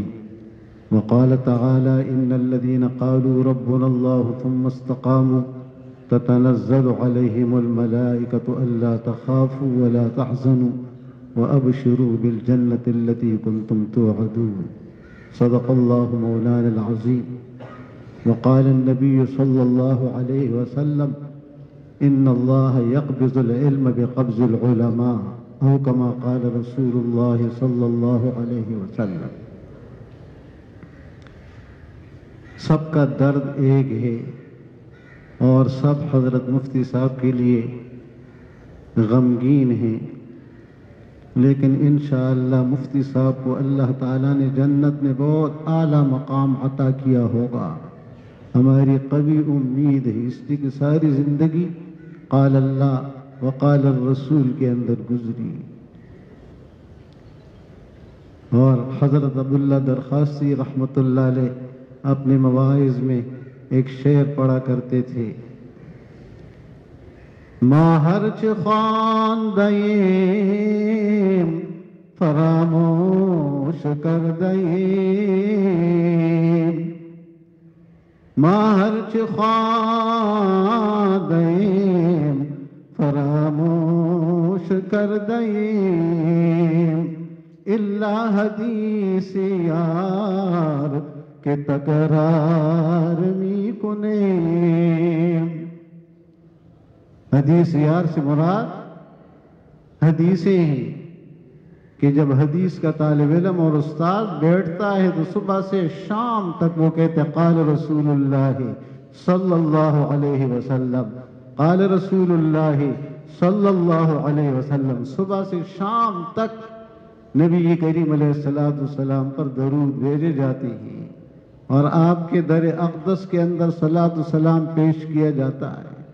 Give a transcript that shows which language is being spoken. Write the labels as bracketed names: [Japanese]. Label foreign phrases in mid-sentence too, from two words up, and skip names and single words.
[Arabic] وقال تعالى إن الذين قالوا ربنا الله ثم استقاموا تتنزل عليهم الملائكة ألا تخافوا ولا تحزنوا وأبشروا بالجنة التي كنتم توعدون، صدق الله مولانا العظيم۔ وقال النبي صلى الله عليه وسلم إن الله يقبض العلم بقبض العلماء، او كما قال رسول اللہ صلی اللہ علیہ وسلم۔ [Urdu] سب کا درد ایک ہے اور سب حضرت مفتی صاحب کے لیے غمگین ہیں، لیکن انشاءاللہ مفتی صاحب کو اللہ تعالیٰ نے جنت میں بہت اعلیٰ مقام عطا کیا ہوگا، ہماری قوی امید ہے، اس لیے کہ ساری زندگی [Arabic] قال اللہ وقال الرسول [Urdu] کے اندر گزری۔ اور حضرت عبداللہ درخواستی رحمۃ اللہ علیہ اپنے مواعظ میں ایک شعر پڑھا کرتے تھے، [Persian] ماہرچ خواندیم فراموش کردیم، ماہرچ خواندیم فراموش کردیم، اللہ حدیث یار کے تکرار می کنیم۔ [Urdu] حدیث یار سے مراد حدیثیں ہیں کہ جب حدیث کا طالب علم اور استاد بیٹھتا ہے تو صبح سے شام تک وہ کہتے [Arabic] قال رسول اللہ صلی اللہ علیہ وسلم، قال رسول اللہ صلی اللہ علیہ وسلم، [Urdu] صبح سے شام تک نبی کریم علیہ السلام پر درود بھیجے جاتے ہیں اور آپ کے در اقدس کے اندر صلاۃ و سلام پیش کیا جاتا ہے۔